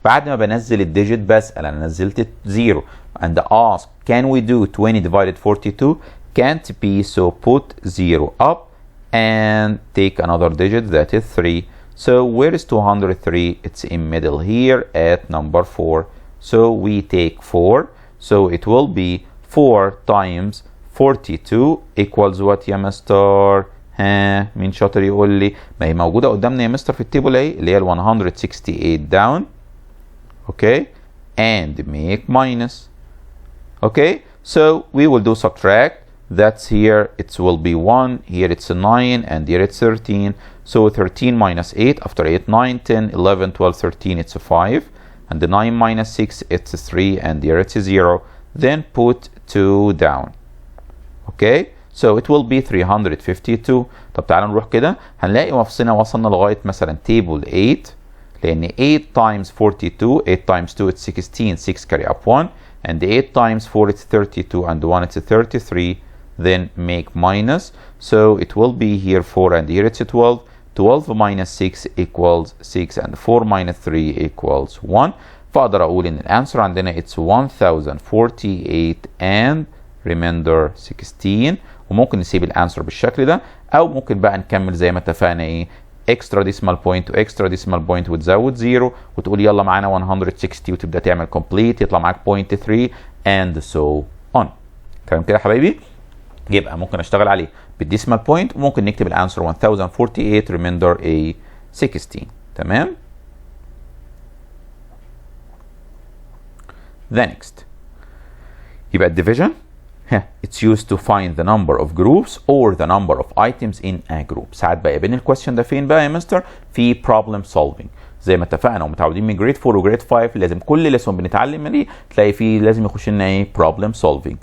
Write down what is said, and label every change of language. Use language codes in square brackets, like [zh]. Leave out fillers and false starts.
[ar] بعد ما بنزل الديجيت بسأل أنا نزلت [en] 0 and ask can we do 20 divided 42? Can't be, so put 0 up and take another digit, that is 3. So where is 203? It's in middle here at number 4. So we take 4. So it will be 4 times 42 equals what [ar] يا مستر؟ ها مين شاطر يقول لي؟ ما هي موجوده قدامنا يا مستر في التيبل اهي اللي هي ال 168 down. [en] Okay, and make minus. Okay, so we will do subtract. That's here it will be 1, here it's 9, and here it's 13. So 13 minus 8, after 8, 9, 10, 11, 12, 13, it's a 5. And the 9 minus 6, it's a 3, and here it's a 0. Then put 2 down. Okay, so it will be 352. [ar] طب تعالى نروح كده هنلاقي مفصلنا وصلنا لغاية مثلا [en] table 8 لأن 8 times 42 8 times 2 it's 16 6 carry up 1 and 8 times 4 it's 32 and 1 it's 33. Then make minus, so it will be here 4 and here it's 12. 12 minus 6 equals 6 and 4 minus 3 equals 1. [ar] فأقدر أقول إن الأنسر عندنا [en] it's 1048 and remainder 16. [ar] وممكن نسيب الانسر بالشكل ده او ممكن بقى نكمل زي ما اتفقنا ايه اكسترا ديسمال بوينت واكسترا ديسمال بوينت وتزود 0 وتقول يلا معانا 160 وتبدا تعمل كومبليت يطلع معاك 0.3 [en] and so on. [ar] تمام كده يا حبايبي؟ يبقى ممكن اشتغل عليه بالديسمال بوينت وممكن نكتب الانسر 1048 [en] remainder a 16. تمام؟ The next [ar] يبقى الديفيجن [en] it's used to find the number of groups or the number of items in a group. [ar] ساعات بقى يبين الكويستشن ده فين بقى يا مستر؟ في problem solving زي ما اتفقنا ومتعودين من جريد 4 وجريد 5 لازم كل ليسون بنتعلم منه تلاقي فيه لازم يخش لنا ايه problem solving.